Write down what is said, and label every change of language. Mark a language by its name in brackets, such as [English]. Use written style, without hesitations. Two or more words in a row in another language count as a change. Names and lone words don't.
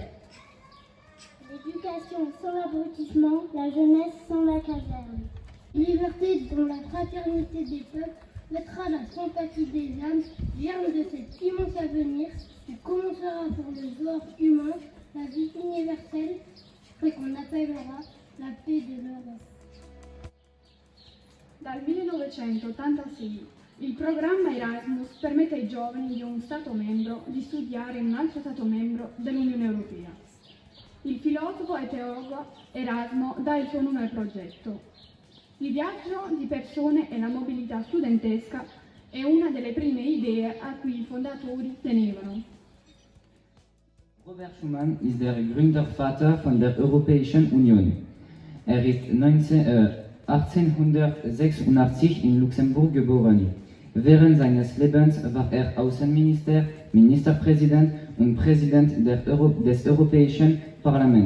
[French] L'éducation sans l'abrutissement, la jeunesse sans la caserne. Liberté dans la fraternité des peuples, mettra la sympathie des âmes, germe de cet immense avenir qui commencera pour le genre humain, la vie universelle, et qu'on appellera la paix de l'Europe. [Italian] Dal 1986 il programma Erasmus permette ai giovani di un Stato membro di studiare in un altro Stato membro dell'Unione Europea. Il filosofo e teologo Erasmo dà il suo nome al progetto. Il viaggio di persone e la mobilità studentesca è una delle prime idee a cui i fondatori tenevano. [German] Robert Schuman ist der Gründervater von der Europäischen Union. Er ist 1886 in Luxemburg geboren. Während seines Lebens war er Außenminister, Ministerpräsident und Präsident des Europäischen Parlaments.